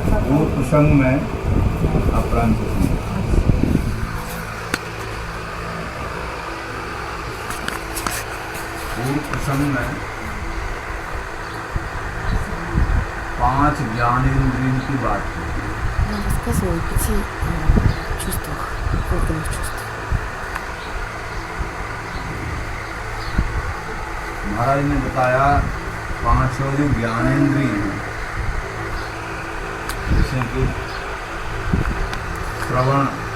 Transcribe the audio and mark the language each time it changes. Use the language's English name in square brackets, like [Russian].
[Hindi] वो प्रसंग में अपरांत प्रसंग में 5 ज्ञानेंद्रियों की बात की। [Russian] Рассказывал о 5 чувствах, органах чувств. [Hindi] महाराज ने बताया 5 जो ज्ञानेंद्रिय हैं, जैसे कि श्रवण,